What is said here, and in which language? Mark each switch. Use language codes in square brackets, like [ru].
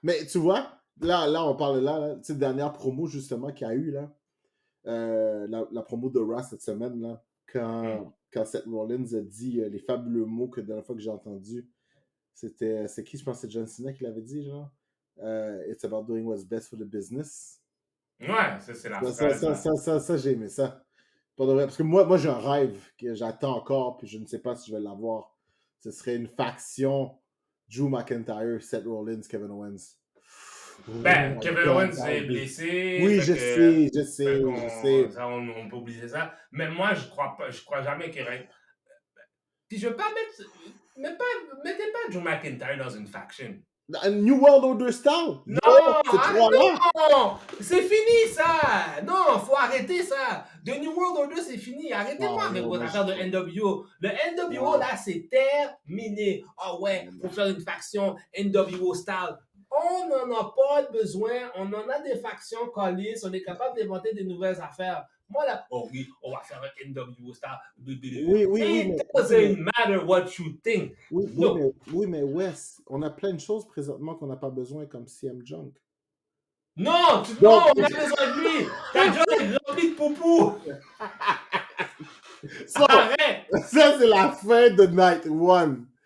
[fr] Mais tu vois, là on parle là, tu sais, dernière promo justement qu'il y a eu là. La promo de Raw cette semaine là, quand Seth Rollins a dit les fabuleux mots que la dernière fois que j'ai entendu, C'est qui, je pense que c'est John Cena qui l'avait dit, genre? [en] It's about doing what's best for the business. [fr] Ouais, ça, c'est la phrase. Ça, j'ai aimé ça. Parce que moi j'ai un rêve que j'attends encore, puis je ne sais pas si je vais l'avoir. Ce serait une faction Drew McIntyre, Seth Rollins, Kevin Owens. Ben, Kevin Owens est blessé. Oui, je sais. On peut oublier ça. Mais moi, je crois jamais qu'il y aurait. Puis je veux pas mettre. Mettez pas Drew McIntyre dans une faction. New World Order style? Non, non, c'est fini ça. Non, faut arrêter ça. The New World Order, c'est fini. Arrêtez-moi avec votre affaire de NWO. Le NWO, là, c'est terminé. Ah ouais, faut faire une faction NWO style. On n'en a pas besoin. On en a des factions collées. On est capable d'inventer des nouvelles affaires. Moi, là, oh oui, on va faire un NWO style. Oui. [en] It doesn't matter what you think. [fr] Oui, mais Wes, on a plein de choses présentement qu'on n'a pas besoin, comme CM Junk. Non, on a besoin de lui. Ta job est remplie de poupou. Arrête. Ça, c'est la fin de Night One.